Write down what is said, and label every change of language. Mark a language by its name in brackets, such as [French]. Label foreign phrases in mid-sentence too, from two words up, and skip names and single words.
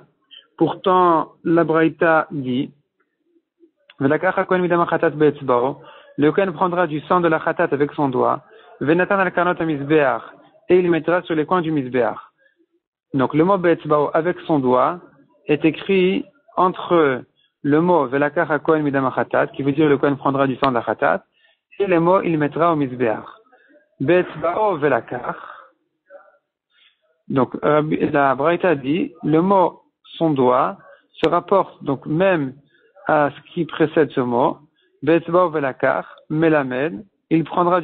[French] Pourtant, la Braïta dit le Kohen prendra du sang de la chatat avec son doigt, [Hebrew] ונתן על קרנות מזבח, [French] et il mettra sur les coins du mizbeach. Donc le mot be'etzbao avec son doigt est écrit entre le mot [Hebrew] ולקח הכהן מדם חטאת, [French] qui veut dire le Kohen prendra du sang de la chatat, et les mots il mettra au mizbeach. [Hebrew] באצבעו ולקח. [French] Donc la Braïta dit le mot son doigt se rapporte donc même à ce qui précède ce mot, [Hebrew] באצבעו ולקח, [French] melamed, il prendra